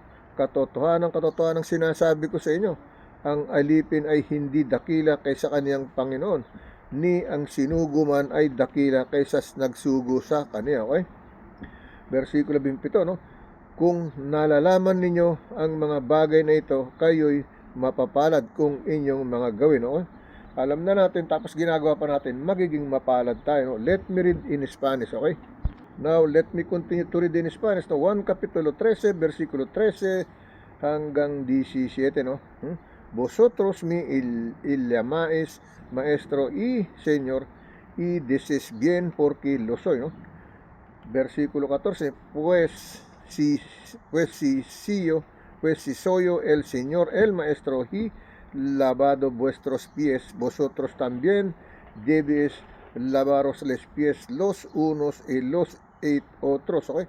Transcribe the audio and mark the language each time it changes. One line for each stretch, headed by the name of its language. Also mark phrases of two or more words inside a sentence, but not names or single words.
Filipino: Katotohanan sinasabi ko sa inyo, ang alipin ay hindi dakila kaysa kaniyang Panginoon, ni ang sinugo man ay dakila kaysa nagsugo sa kaniya, okay? Versikulo 17, no? Kung nalalaman ninyo ang mga bagay na ito, kayo'y mapapalad kung inyong mga gawin, okay? Alam na natin, tapos ginagawa pa natin, magiging mapalad tayo, no?
English: Let me read in Spanish, okay? Now, let me continue to read in Spanish, no?
Filipino: 1 Kapitulo 13, versikulo 13 hanggang 17, no?
Spanish: Vosotros me llamáis maestro y señor, y dices bien porque lo soy, ¿no? Versículo 14, pues si soy yo el Señor, el maestro, y lavado vuestros pies, vosotros también debéis lavaros los pies los unos y los otros, ¿okay?